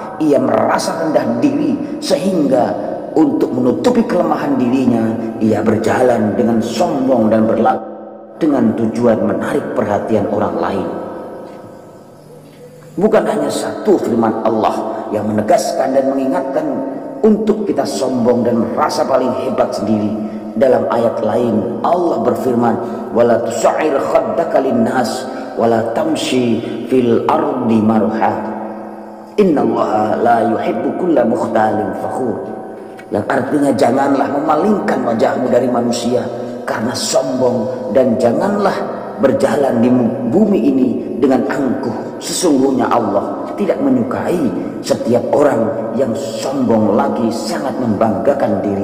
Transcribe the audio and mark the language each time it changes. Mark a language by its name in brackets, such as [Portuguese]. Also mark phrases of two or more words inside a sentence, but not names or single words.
[Indonesian] Ia merasa rendah diri sehingga untuk menutupi kelemahan dirinya, ia berjalan dengan sombong dan berlaku dengan tujuan menarik perhatian orang lain. Bukan hanya satu firman Allah yang menegaskan dan mengingatkan untuk kita sombong dan merasa paling hebat sendiri. Dalam ayat lain Allah berfirman, [Arabic] ولا تصعر خدك للناس ولا تمش في الأرض مرحا إن الله لا يحب كل مختال فخور. [Indonesian] Yang artinya janganlah memalingkan wajahmu dari manusia karena sombong, dan janganlah berjalan di bumi ini dengan angkuh. Sesungguhnya Allah tidak menyukai setiap orang yang sombong lagi sangat membanggakan diri.